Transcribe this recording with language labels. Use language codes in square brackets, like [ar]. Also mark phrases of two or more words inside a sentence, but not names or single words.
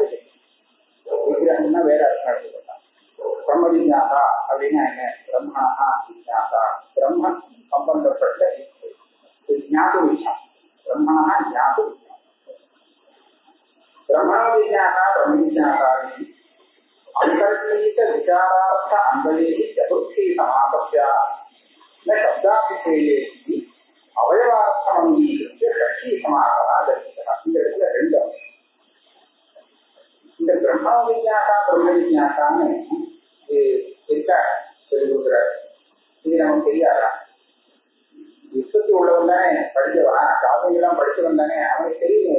[ta] விக்கிரகம்னா வேற அர்த்தம் எடுத்துக்கிட்டான். பிரம்ம ஜிஞாசா அப்படின்னா என்ன? பிரம்மணா ஜிஞாசா, பிரம்ம சம்பந்தப்பட்ட ஞாபக விஷயம். பிரம்மணா ஞாபக விஷயம். பிரம்மண விஞ்ஞாசா பிரம்ம ஜிஞாசா [sa] अंतर्गत विचारार्थ अंगलेहि चतुर्थी समापस्य न शब्दाभिषेये अवयवार्थमंगीकृत्य षष्ठी समापः दर्शितः. [ta] இந்த இடத்துல 2 இந்த பிரம்ம விஞ்ஞாசா பிரம்ம விஞ்ஞாசான்னு சொல்லிருக்கிறார். இது நமக்கு தெரியாதா? விஸ்வத்தி உள்ளவன் தானே படிச்சவன், காவியெல்லாம் படிச்சவன் தானே, அவனுக்கு தெரியும்.